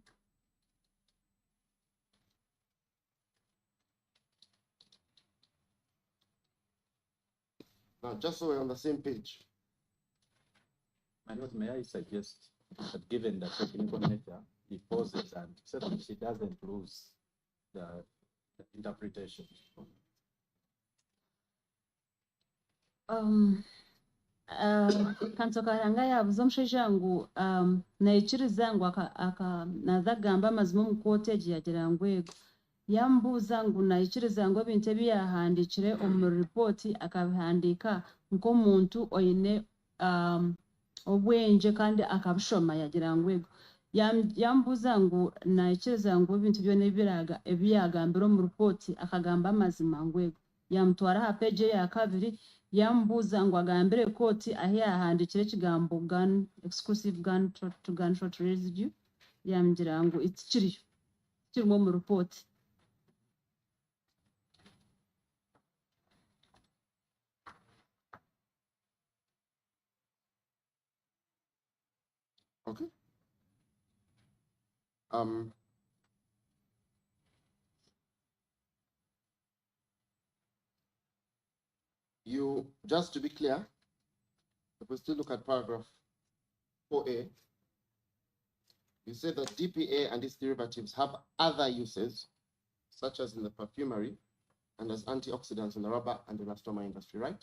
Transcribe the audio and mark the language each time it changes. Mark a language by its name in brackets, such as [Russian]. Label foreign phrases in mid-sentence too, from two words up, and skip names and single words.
[English] Now, just so we're on the same page, My lord, may I suggest that given the technical nature, he pauses and so that she doesn't lose the interpretation. [Nyankole] Kansoka yanga yabuza omushaija ngu naikiriza ngu naza kugamba amazima omu kooti egi yagira ngu ego yambuuza ngu naikiriza ngu ebintu ebi yahandikire omu ripooti akabihandiika nk'omuntu oine obwengye kandi akabishoma yagira ngu ego yambuuza ngu naikiriza ngu ebintu byona ebi yagambire omu ripooti akagamba amazima ngu ego yamutwara aha peegi eya kabiri yambuuza ngu agambire kooti ahi yahandikire ekigambo [English] gun exclusive gun to gunshot residue [Nyankole] yamugira ngu kiriyo kirimu omu ripooti. [English] okay. You, just to be clear, if we still look at paragraph 4A, you say that DPA and its derivatives have other uses, such as in the perfumery and as antioxidants in the rubber and elastomer industry, right?